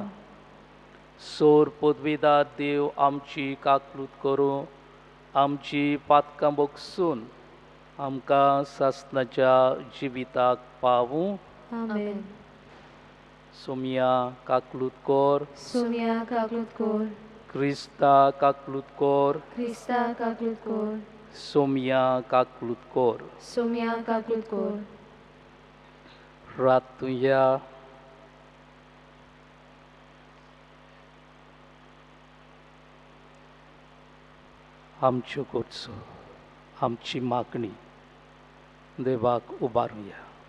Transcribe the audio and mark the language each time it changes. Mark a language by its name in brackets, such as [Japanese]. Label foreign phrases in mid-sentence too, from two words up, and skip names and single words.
[Konkani] सोर पदवेदार देव आमची काकलूत करूं, आमची पातकां बोगसून आमकां सासणाच्या जिविताक पावूं. Amen. सोम्या काकलूत कोर, Sumia kaklut kor, क्रिस्ता काकलूत कोर, Krista kaklut kor, सोम्या काकलूत कोर. Sumia kaklut kor. रातुया. आमच्यो गरजो, आमची मागणी देवाक उबारुया.